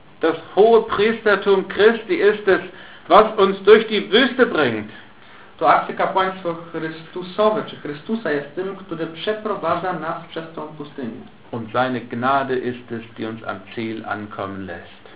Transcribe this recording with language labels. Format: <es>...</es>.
<de>Das hohe Priestertum Christi ist es, was uns durch die Wüste bringt.</de> <pl>to arcykapłaństwo Chrystusowe, czy Chrystusa jest tym, który przeprowadza nas przez tą pustynię.</pl> <de>Und seine Gnade ist es, die uns am Ziel ankommen lässt.</de>